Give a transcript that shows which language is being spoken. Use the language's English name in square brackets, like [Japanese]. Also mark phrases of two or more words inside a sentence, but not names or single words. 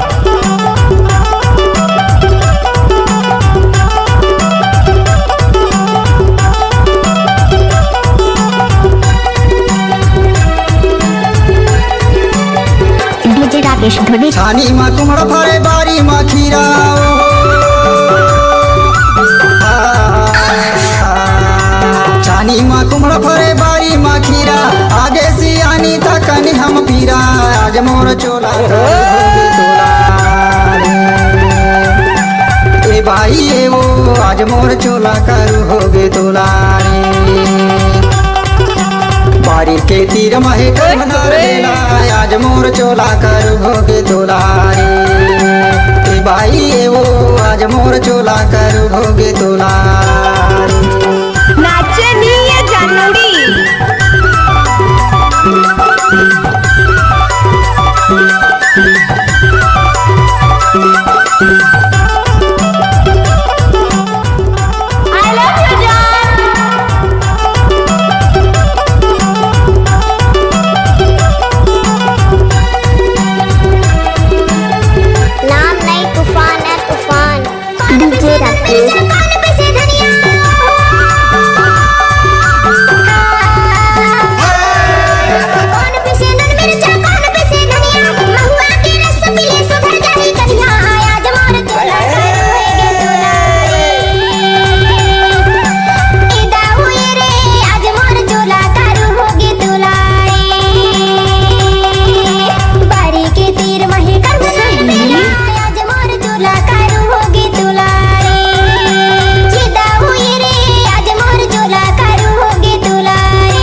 [Chhattisgarhi] छानी माँ कुमड़ा फरे बारी माँ खीरा छानी माँ कुमड़ा फरे बारी माँ खीरा आगे से आनी थकनी हम पीरा आज मोर चोला भोगे तुलारी ए भाई ए वो आज मोर चोला कर होगे तुलारी बारी के तीर महे करवनार बेला आज मोर चोला कर भोगे तुलारी ए भाई ए वो आज मोर चोला कर भोगे तुलारी नाचे नहीं ये जानूरी [English] I love you [Chhattisgarhi] जान नाम नहीं तूफान है तूफान डीजे राकेश कान पे से धनिया कान पे से नन मिर्चा कान पे से धनिया महुआ के रस पिए सुधर जाही कन्या आज मोर चोला कर होगे तुलारी ए दाऊ ये रे आज मोर चोला कर होगे तुलारी बारी के तीर महे करवनार बेला आज मोर चोला कर होगे तुलारी ये दाऊ ये रे आज मोर चोला कर होगे तुलारी